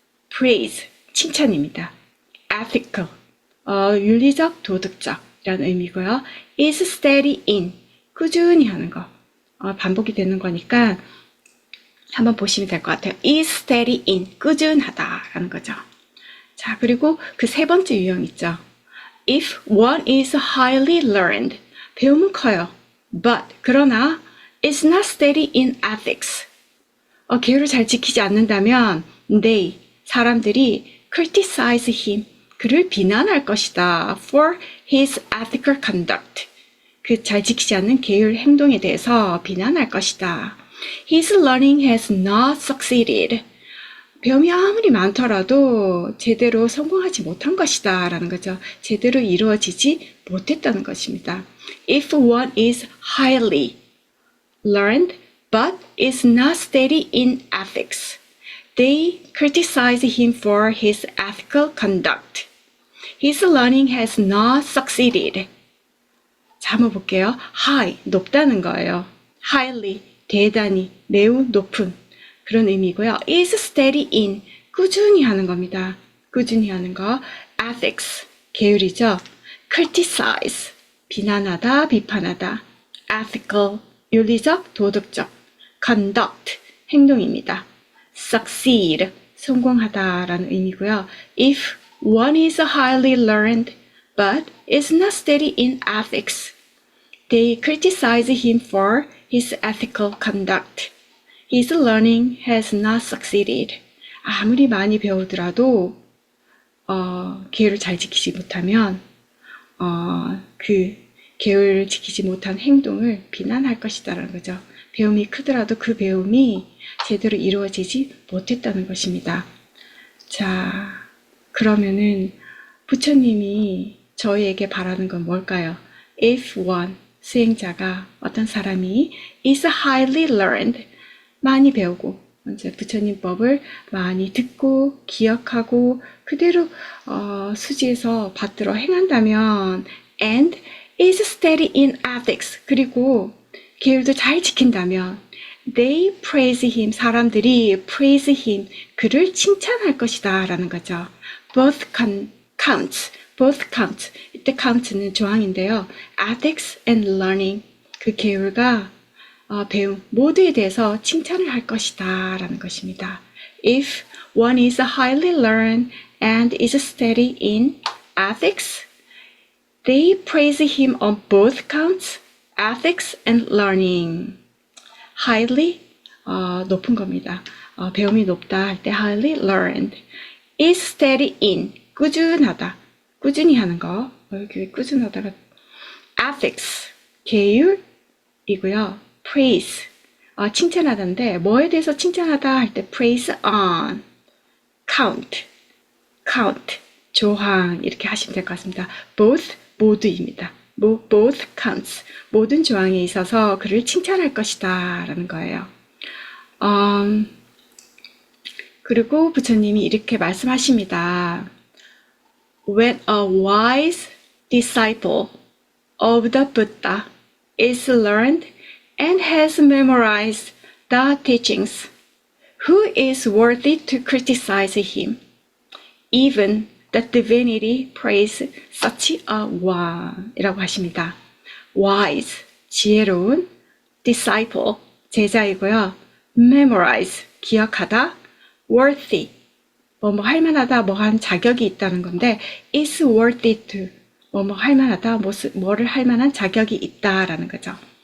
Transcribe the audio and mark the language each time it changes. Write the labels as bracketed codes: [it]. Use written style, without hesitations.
[ko] praise, 칭찬입니다. ethical, 윤리적, 도덕적 이라는 의미고요. [en] is steady in, [ko] 꾸준히 하는 거. 반복이 되는 거니까 한번 보시면 될 것 같아요. [en] is steady in, [ko] 꾸준하다 라는 거죠. 자, 그리고 그 3번째 유형 있죠. [en] if one is highly learned, [ko] 배움은 커요. [en] but, [ko] 그러나 [en] is not steady in ethics, [ko] 계율을 잘 지키지 않는다면 [en] they, [ko] 사람들이 [en] criticize him, [ko] 그를 비난할 것이다. [en] for his ethical conduct, [ko] 그 잘 지키지 않는 계율 행동에 대해서 비난할 것이다. [en] His learning has not succeeded. [ko] 배움이 아무리 많더라도 제대로 성공하지 못한 것이다 라는 거죠. 제대로 이루어지지 못했다는 것입니다. [en] If one is highly learned but is not steady in ethics, they criticize him for his ethical conduct. His learning has not succeeded. [ko] 자, 한번 볼게요. high, 높다는 거예요. highly, 대단히, 매우 높은 그런 의미고요. [en] is steady in, [ko] 꾸준히 하는 겁니다. 꾸준히 하는 거. ethics, 계율이죠. criticize, 비난하다, 비판하다. ethical, 윤리적, 도덕적. conduct, 행동입니다. succeed, 성공하다라는 의미고요. [en] if one is highly learned but is not steady in ethics, they criticize him for his ethical conduct. His learning has not succeeded. [ko] 아무리 많이 배우더라도 계율을 잘 지키지 못하면 그 계율을 지키지 못한 행동을 비난할 것이다라는 거죠. 배움이 크더라도 그 배움이 제대로 이루어지지 못했다는 것입니다. 자, 그러면은 부처님이 저희에게 바라는 건 뭘까요? [en] If one, [ko] 수행자가 어떤 사람이 [en] is highly learned, [ko] 많이 배우고 이제 부처님 법을 많이 듣고 기억하고 그대로 수지에서 받들어 행한다면 [en] and is steady in ethics, [ko] 그리고 계율도 잘 지킨다면 [en] they praise him, [ko] 사람들이 [en] praise him, [ko] 그를 칭찬할 것이다 라는 거죠. [en] both counts, both counts, [ko] 이때 count는 조항인데요. [en] ethics and learning, [ko] 그 계율과 배움 모두에 대해서 칭찬을 할 것이다 라는 것입니다. [en] If one is highly learned and is steady in ethics, they praise him on both counts, ethics and learning. [ko] highly, 높은 겁니다. 배움이 높다 할 때 [en] highly learned. is steady in, [ko] 꾸준하다, 꾸준히 하는 거. 여기 꾸준하다가 ethics, 계율이고요. praise, 칭찬하다인데 뭐에 대해서 칭찬하다 할 때 [en] praise on, [ko] count, 조항 이렇게 하시면 될 것 같습니다. both, 모두입니다. [en] both counts, [ko] 모든 조항에 있어서 그를 칭찬할 것이다 라는 거예요. 그리고 부처님이 이렇게 말씀하십니다. [en] When a wise disciple of the Buddha is learned and has memorized the teachings, who is worthy to criticize him? Even the divinity praise such a one [ko] 이라고 하십니다. wise, 지혜로운, disciple, 제자이고요. memorize, 기억하다, worthy, 뭐 할만하다, 뭐 한 자격이 있다는 건데 [en] is worthy to, [ko] 뭐 할만하다, 뭐를 할만한 자격이 있다라는 거죠.